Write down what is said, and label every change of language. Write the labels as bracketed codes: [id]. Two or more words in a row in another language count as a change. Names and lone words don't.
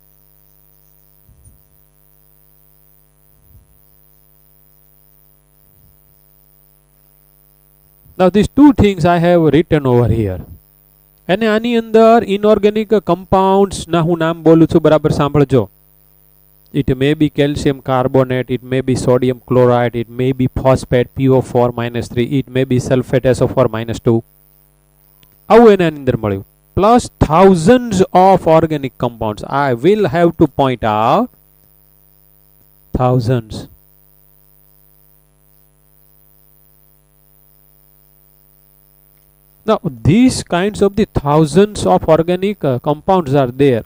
[en] Now these two things I have written over here. [gu] અને આની અંદર [en] inorganic compounds [gu] ના હું નામ બોલું છું, બરાબર સાંભળજો. [en] It may be calcium carbonate, it may be sodium chloride, it may be phosphate PO4-3, it may be sulfate SO4-2. [gu] આવું એને આની અંદર મળ્યું. [en] Plus thousands of organic compounds. I will have to point out thousands. Now these kinds of the thousands of organic compounds are there.